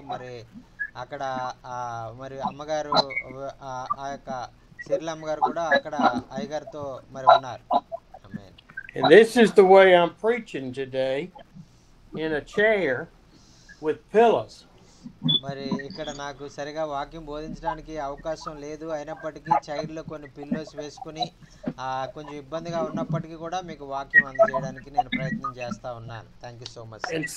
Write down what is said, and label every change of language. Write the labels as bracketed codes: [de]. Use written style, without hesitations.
[te] మరి అక్కడ మరి అమ్మగారు ఆ యొక్క సిర్ల అమ్మగారు కూడా అక్కడ అయ్యగారితో మరి ఉన్నారు. [en] And this is the way I'm preaching today, in a chair with pillows. [te] మరి ఇక్కడ నాకు సరిగా వాక్యం బోధించడానికి అవకాశం లేదు. అయినప్పటికీ చైర్లో కొన్ని పిల్లోస్ వేసుకుని కొంచెం ఇబ్బందిగా ఉన్నప్పటికీ కూడా మీకు వాక్యం అందజేయడానికి నేను ప్రయత్నం చేస్తా ఉన్నాను. [en] Thank you so much.